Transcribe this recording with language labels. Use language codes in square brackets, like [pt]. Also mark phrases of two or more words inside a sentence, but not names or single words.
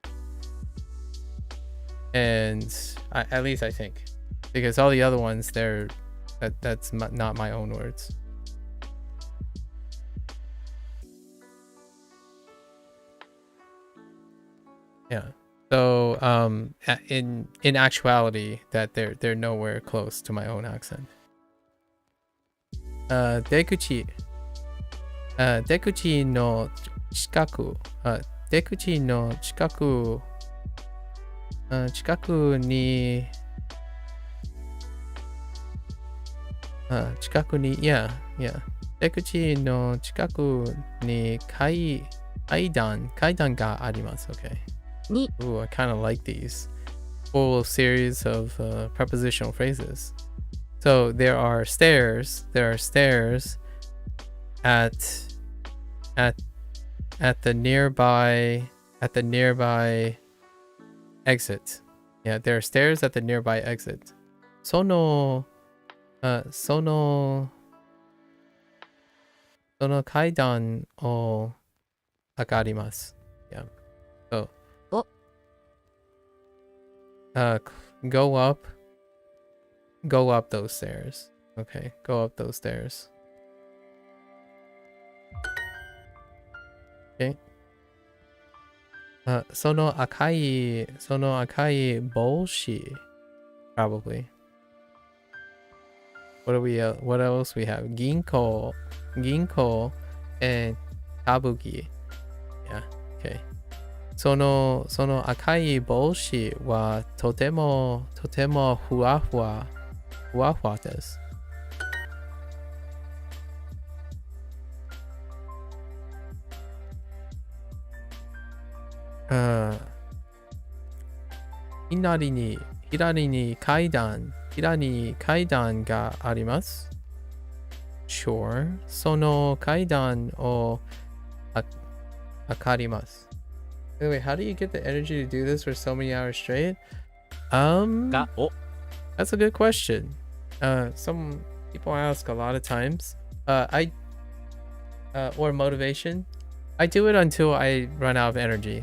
[en] And at least I think, because all the other ones, that's not my own words. Yeah. So in actuality, that they're nowhere close to my own accent. [ja] 出口の近く、出口の近く、近くに, yeah. 出口の近くに階段があります. [en] Okay. Ooh, I kind of like these whole series of prepositional phrases. So there are stairs at the nearby exit. Yeah, there are stairs at the nearby exit. [ja] その階段を上がります. [en] Yeah. So go up those stairs. Okay, go up those stairs. Okay. [ja] その赤い帽子. [en] Probably. What else we have? Ginko and kabuki. Yeah, okay. [ja] その赤い帽子はとてもふわふわです。左に階段があります。Sure. その階段を上がります。 [en] Wait, how do you get the energy to do this for so many hours straight? That's a good question. Some people ask a lot of times. Or motivation. I do it until I run out of energy.